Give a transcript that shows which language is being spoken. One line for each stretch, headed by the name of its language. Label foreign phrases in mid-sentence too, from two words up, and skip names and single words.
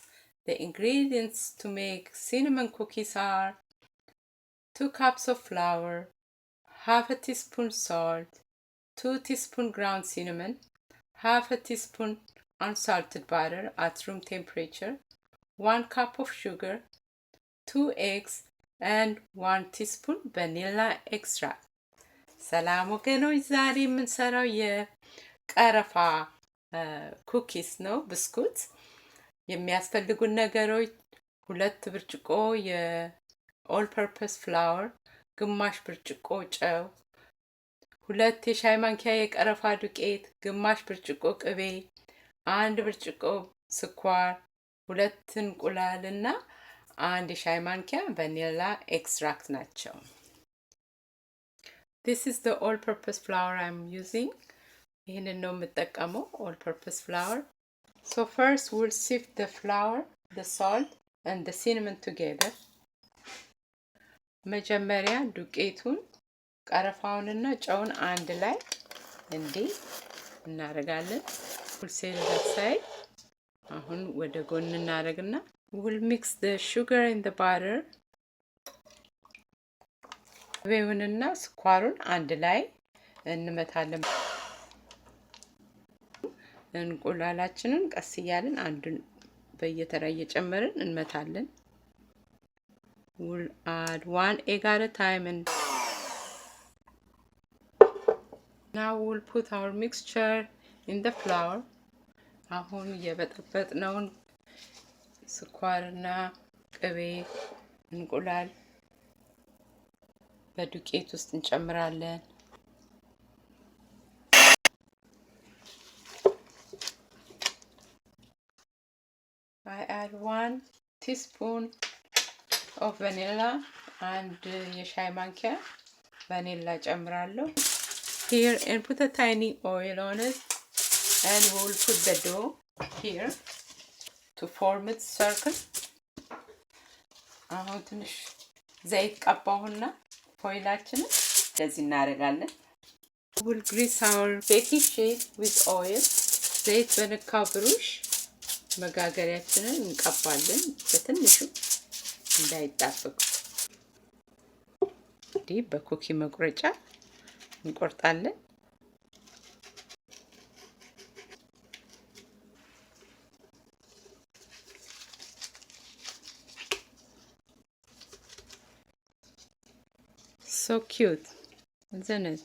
English: The ingredients to make cinnamon cookies are 2 cups of flour, half a teaspoon salt, 2 teaspoons ground cinnamon, half a teaspoon unsalted butter at room temperature, 1 cup of sugar, 2 eggs, and 1 teaspoon vanilla extract.
Amharic: ሰላም ወገኖች ዛሬ የምንሰራው የቀረፋ ኩኪስ ነው ብስኩት የሚያስፈልጉን ነገሮች 2 ብርጭቆ
English: all purpose flour
Amharic: ግማሽ ብርጭቆ ጨው 2 የሻይ ማንኪያ የቀረፋ ዱቄት ግማሽ ብርጭቆ ቅቤ 1 ብርጭቆ ስኳር 2 እንቁላልና 1 የሻይ ማንኪያ
English: vanilla extract
Amharic: ናቸው
English: This is the all-purpose flour I'm using.
Amharic: ይህንን ነው የምጠቀመው
English: all-purpose flour. So first we'll sift the flour, the salt and the cinnamon together.
Amharic: መጀመሪያ ዱቄቱን ቀረፋውንና ጨውን አንድ ላይ እንዲህ እናደርጋለን.
English: We'll set it aside.
Amharic: አሁን ወደ ጎን እናደርግና
English: we'll mix the sugar in the butter.
Amharic: ቅቤውንና ስኳሩን አንድ ላይ እንመታለን እንቁላላችንን ቀስ እያልን አንዱን በየተራ እየጨመርን እንመታለን
English: we'll add 1 egg at a time and now we'll put our mixture in the flour
Amharic: አሁን የበጠበጥነውን ስኳርና ቅቤ እንቁላል በዱቄት ውስጥ እንጨምራለን
English: I add 1 teaspoon of vanilla and
Amharic: የሻይ ማንኪያ
English: vanilla ጨምራለሁ here and put a tiny oil on it and we'll put the dough here to form its circle
Amharic: አሁን ትንሽ ዘይት ቀባውና ፎይላችንን እንደዚህ እናደርጋለን
English: we'll grease our baking sheet with oil
Amharic: ዘይት በነካው ብሩሽ መጋገሪያችንን እንቀባለን በትንሹ እንዳይጣበቅ እንዲህ በኩኪ መቁረጫ እንቆርጣለን
English: So cute, isn't it?